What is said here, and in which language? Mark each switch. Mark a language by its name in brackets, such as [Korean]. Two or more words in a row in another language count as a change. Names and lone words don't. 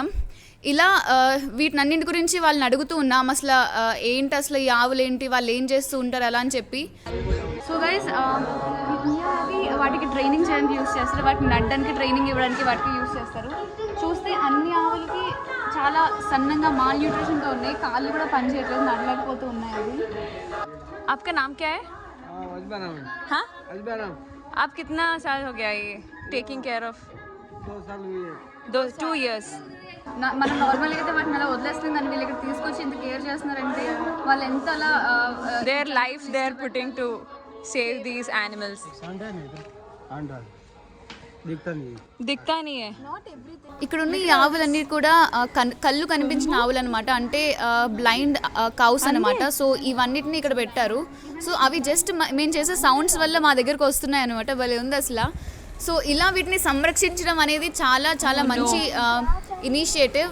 [Telugu] ఇలా వీటినన్నింటి గురించి వాళ్ళని అడుగుతూ ఉన్నాం, అసలు ఏంటి అసలు ఈ ఆవులు ఏంటి, వాళ్ళు ఏం చేస్తూ ఉంటారు అలా అని చెప్పి. [English] so guys [Telugu] వాటికి ట్రైనింగ్ చేయడానికి యూస్ చేస్తారు, వాటిని నడడానికి ట్రైనింగ్ ఇవ్వడానికి వాటికి యూస్ చేస్తారు. చూస్తే అన్ని ఆవులకి చాలా సన్నంగా మాల్ న్యూట్రిషన్తో ఉన్నాయి, కాళ్ళు కూడా పనిచేయట్లేదు, నడలేకపోతూ ఉన్నాయి అవి. [Hindi] आपका नाम क्या है? हाँ, आप कितना साल हो गया ये [English] taking care of? 2 years. [Telugu] మనం నార్మల్గా అయితే వాటిని అలా వదిలేస్తాం, కానీ వీళ్ళు ఇక్కడ తీసుకొచ్చి ఇంత కేర్ చేస్తున్నారంటే వాళ్ళు ఎంత అలా [English] Their life they are putting to save these animals. [Hindi] दिखता नहीं है. [Telugu] ఇక్కడ ఉన్న ఈ ఆవులన్నీ కూడా కళ్ళు కనిపించిన ఆవులు అనమాట, అంటే [English] blind cows [Telugu] అనమాట. సో ఇవన్నిటిని ఇక్కడ పెట్టారు. సో అవి జస్ట్ మేము చేసే సౌండ్స్ వల్ల మా దగ్గరకు వస్తున్నాయి అనమాట. భలే ఉంది అసలు. సో ఇలా వీటిని సంరక్షించడం అనేది చాలా చాలా మంచి ఇనిషియేటివ్.